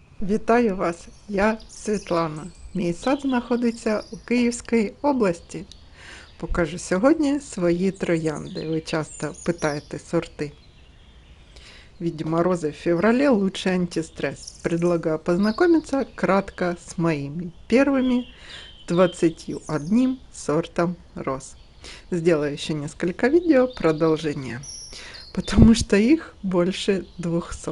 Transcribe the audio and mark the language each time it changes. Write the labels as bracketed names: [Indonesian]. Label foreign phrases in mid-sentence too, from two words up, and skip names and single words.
[Ukrainian] Вітаю вас! Я Світлана. Мій сад знаходиться у Київській області. Покажу сьогодні свої троянди. Ви часто питаєте сорти. [Russian] Видимо, розы в феврале лучший антистресс. Предлагаю познакомиться кратко с моими первыми 21 сортом роз. Сделаю еще несколько видео продолжения, потому что их больше 200.